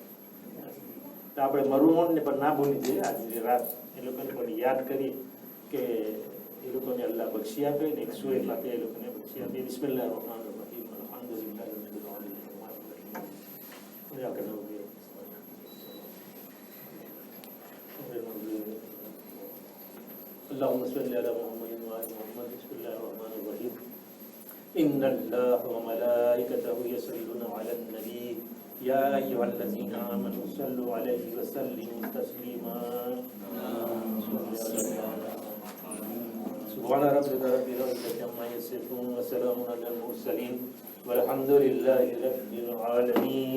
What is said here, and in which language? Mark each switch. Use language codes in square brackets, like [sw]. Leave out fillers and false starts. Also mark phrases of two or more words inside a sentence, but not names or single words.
[gu] તો આપણે મરુમોનને પણ ના ભૂલી જઈએ, આજે રાત એ લોકોને પણ યાદ કરીએ કે એ લોકોને અલ્લાહ બક્ષી આપે ને 101 લાખે એ લોકોને બક્ષી આપે. [ar] بسم الله الرحمن الرحيم، الحمد لله رب العالمين. اللهم صل على محمد وعلى محمد. بسم الله الرحمن الرحيم. إن الله وملائكته يصلون على النبي يا أيها الذين آمنوا صلوا عليه وسلموا تسليما. سبحان ربك رب العزة عما يصفون وسلام على المرسلين والحمد لله رب العالمين.